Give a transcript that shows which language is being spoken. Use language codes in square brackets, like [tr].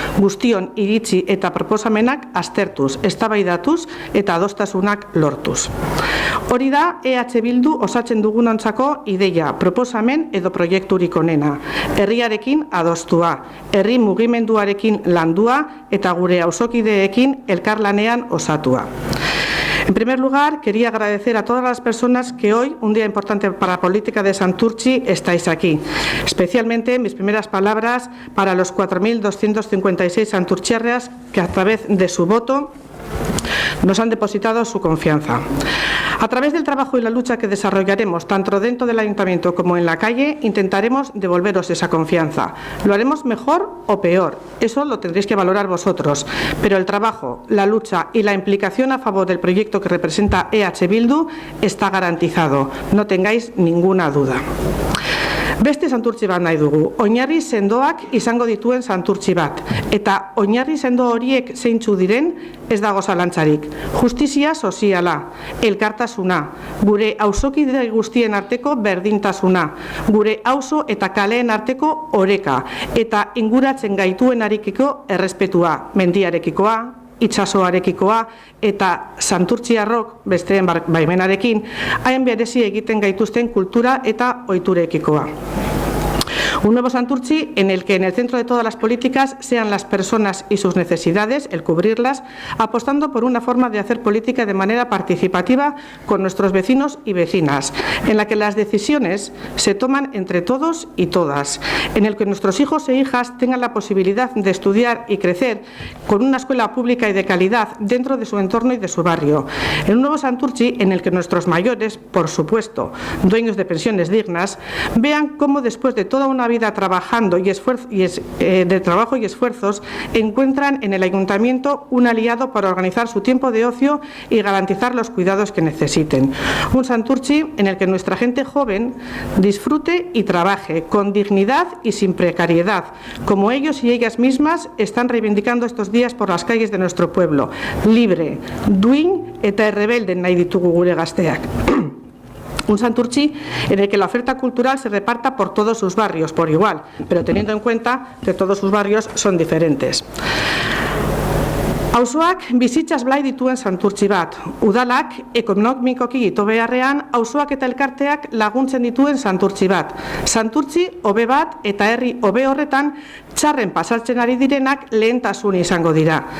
[eu] Guztion iritzi eta proposamenak aztertuz, eztabaidatuz eta adostasunak lortu. Hori da EH Bildu osatzen dugunontzako ideia, proposamen edo proiekturik onena. Herriarekin adostua, herri mugimenduarekin landua eta gure auzokideekin elkarlanean osatua. [es] En primer lugar, quería agradecer a todas las personas que hoy, un día importante para la política de Santurtzi, estáis aquí. Especialmente mis primeras palabras para los 4.256 santurtziarras que a través de su voto nos han depositado su confianza. A través del trabajo y la lucha que desarrollaremos tanto dentro del ayuntamiento como en la calle, intentaremos devolveros esa confianza. Lo haremos mejor o peor, eso lo tendréis que valorar vosotros, pero el trabajo, la lucha y la implicación a favor del proyecto que representa EH Bildu está garantizado, no tengáis ninguna duda. [eu] Beste santurtzi bat nahi dugu, oinarri sendoak izango dituen santurtzi bat, eta oinarri sendo horiek zeintzu diren ez dago zalantzarik. Justizia soziala, elkartasuna, gure auzokide guztien arteko berdintasuna, gure auzo eta kaleen arteko oreka, eta inguratzen gaituen arikiko errespetua, mendiarekikoa, itsasoarekikoa eta santurtziarrok besteen baimenarekin hain berezi egiten gaituzten kultura eta ohiturekikoa. [es] Un nuevo Santurtzi en el que en el centro de todas las políticas sean las personas y sus necesidades, el cubrirlas, apostando por una forma de hacer política de manera participativa con nuestros vecinos y vecinas, en la que las decisiones se toman entre todos y todas, en el que nuestros hijos e hijas tengan la posibilidad de estudiar y crecer con una escuela pública y de calidad dentro de su entorno y de su barrio. En un nuevo Santurtzi en el que nuestros mayores, por supuesto, dueños de pensiones dignas, vean cómo después de toda una vida trabajando de trabajo y esfuerzos, encuentran en el ayuntamiento un aliado para organizar su tiempo de ocio y garantizar los cuidados que necesiten. Un Santurtzi en el que nuestra gente joven disfrute y trabaje con dignidad y sin precariedad, como ellos y ellas mismas están reivindicando estos días por las calles de nuestro pueblo. [eu] Libre, duin eta errebelden nahi ditugu gure gazteak. [es] Un Santurtzi en el que la oferta cultural se reparta por todos sus barrios por igual, pero teniendo en cuenta que todos sus barrios son diferentes. [eu] Auzoak bizitzaz blai dituen santurtzi bat, udalak ekonomikoki ito beharrean auzoak eta elkarteak laguntzen dituen santurtzi bat. Santurtzi hobe bat eta herri hobe horretan txarren pasatzen ari direnak lehentasun izango dira.